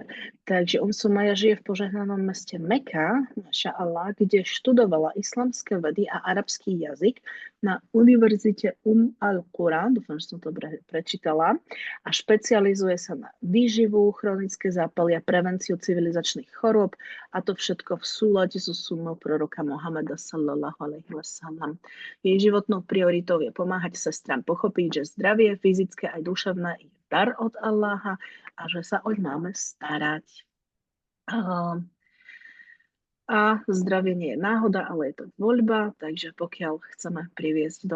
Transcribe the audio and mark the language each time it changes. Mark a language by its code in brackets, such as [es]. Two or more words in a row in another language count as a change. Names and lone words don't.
[sk] Takže Sumaya žije v požehnanom meste Meka, [ar] ما شاء الله, [sk] kde študovala islamské vedy a arabský jazyk na univerzite al-Qura, dúfam, že som to dobre prečítala, a špecializuje sa na výživu, chronické zápaly a prevenciu civilizačných chorôb, a to všetko v súlade so sunnou proroka Mohameda [ar] صلى الله عليه وسلم. [sk] Jej životnou prioritou je pomáhať sestrám pochopiť, že zdravie fyzické aj duševné je dar od Allaha a že sa oň máme starať. A zdravie nie je náhoda, ale je to voľba, takže pokiaľ chceme priviesť do